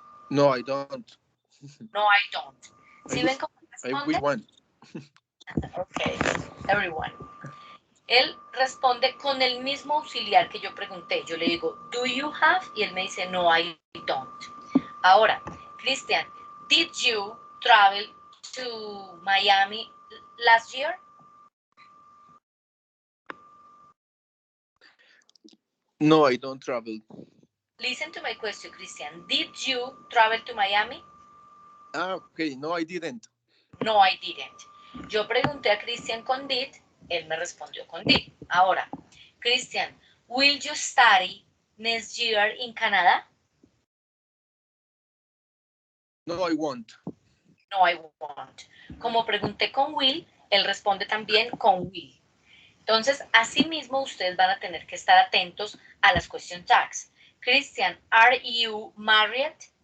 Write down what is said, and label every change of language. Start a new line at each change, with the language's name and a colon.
English: No, I don't. No, I don't.
Spanish: ¿Sí ven cómo responde?
English: I wish one. Ok, everyone.
Spanish: Él responde con el mismo auxiliar que yo pregunté. Yo le digo,
English: do you have?
Spanish: Y él me dice,
English: no, I don't.
Spanish: Ahora,
English: Cristian, did you travel to Miami last year? No, I don't travel. Listen to my question, Cristian. Did you travel to Miami? Okay. No, I didn't. No, I didn't.
Spanish: Yo pregunté a Cristian con did, él me respondió con did. Ahora, Cristian,
English: will you study next year in Canada? No, I won't. No, I won't.
Spanish: Como pregunté con will, él responde también con will. Entonces, asimismo, ustedes van a tener que estar atentos a las question tags.
English: Christian, are you married?